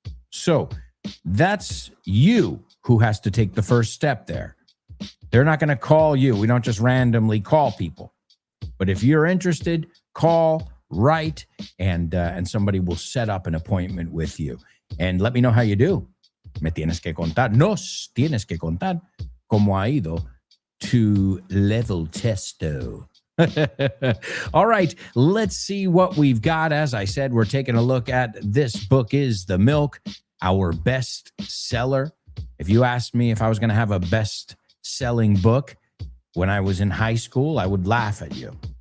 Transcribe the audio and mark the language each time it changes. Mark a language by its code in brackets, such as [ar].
[en] So that's you who has to take the first step there. They're not going to call you. We don't just randomly call people. But if you're interested, call, write, and somebody will set up an appointment with you. And let me know how you do. [es] Me tienes que contar. Nos tienes que contar cómo ha ido tu level testo. [en] All right, let's see what we've got. As I said, we're taking a look at This Book Is the Milk, our best seller. If you asked me if I was going to have a best-selling book when I was in high school, I would laugh at you.